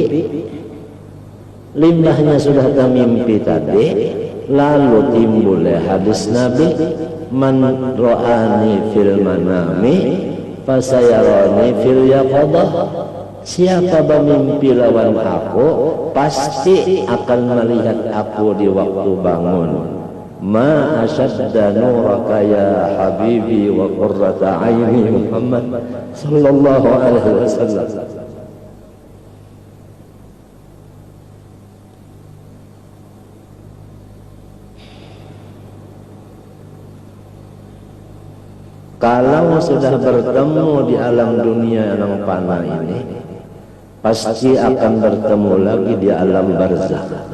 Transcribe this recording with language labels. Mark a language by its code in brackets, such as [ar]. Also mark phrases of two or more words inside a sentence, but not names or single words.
[bjn] Limbahnya sudah tamimpi tadi, lalu timbul hadis Nabi, [ar] من رآني في المنام فسيراني في اليقظة. [bjn] Siapa bermimpi lawan aku, pasti akan melihat aku di waktu bangun. [ar] ما أشد نورك يا حبيبي وقرة عيني محمد صلى الله عليه وسلم. [id] Kalau sudah bertemu di alam dunia yang fana ini, pasti akan bertemu lagi di alam barzakh.